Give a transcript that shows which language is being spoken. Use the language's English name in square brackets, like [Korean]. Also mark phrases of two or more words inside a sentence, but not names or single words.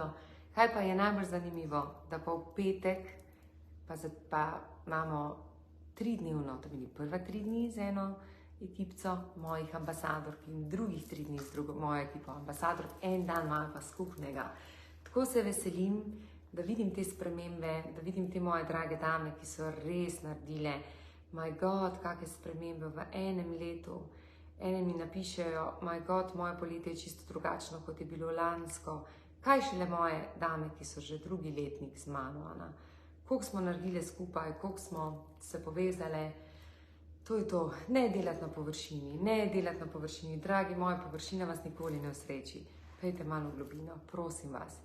[Slovenian] Kaj pa je najbolj zanimivo, da pa v petek pa imamo 3-dnevno, to meni prva 3 dni z eno ekipico mojih ambasadork in drugih 3 dni z drugo mojo ekipo ambasadork, en dan imajo pa skupnega. Tako se veselim, da vidim te spremembe, da vidim te moje drage dame, ki so res naredile, [English] my god, [Slovenian] kakšne spremembe v enem letu. Ene mi napišejo, [English] my god, [Slovenian] moje poletje je čisto drugačno, kot je bilo lansko. Kaj šele moje dame, ki so že drugi letnik z mano, koliko smo naredile skupaj, koliko smo se povezale. To je to, ne delati na površini, ne delati na površini. Dragi moji, površina vas nikoli ne osreči. Pejte malo v globino, prosim vas.